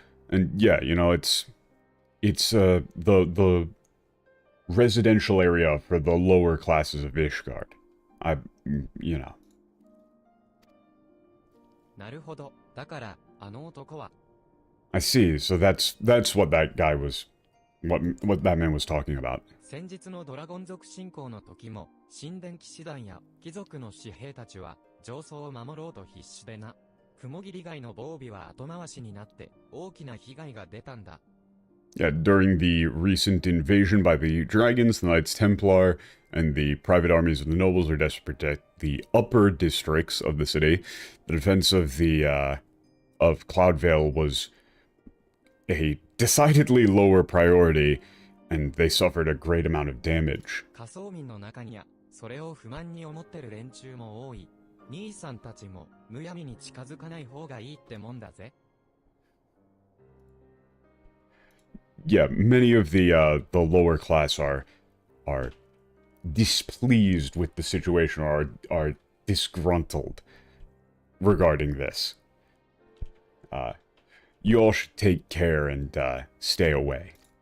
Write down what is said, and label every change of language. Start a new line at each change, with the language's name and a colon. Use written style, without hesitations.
English: And yeah, you know, it's the residential area for the lower classes of Ishgard. You know.
Japanese: なるほど。だから、あの男は。
English: I see. So that's what that guy was, what that man was talking about.
Japanese: 先日のドラゴン族侵攻の時も、神殿騎士団や貴族の私兵たちは、上層を守ろうと必死でな。雲霧街の防備は後回しになって、大きな被害が出たんだ。
English: Yeah, during the recent invasion by the dragons, the Knights Templar, and the private armies of the nobles are desperate to protect the upper districts of the city. The defense of the of Cloudvale was a decidedly lower priority, and they suffered a great amount of damage.
Japanese: 仮想民の中には、それを不満に思ってる連中も多い。兄さんたちもむやみに近づかない方がいいってもんだぜ。
English: Yeah, many of the lower class are displeased with the situation, or are disgruntled regarding this. You all should take care and stay away.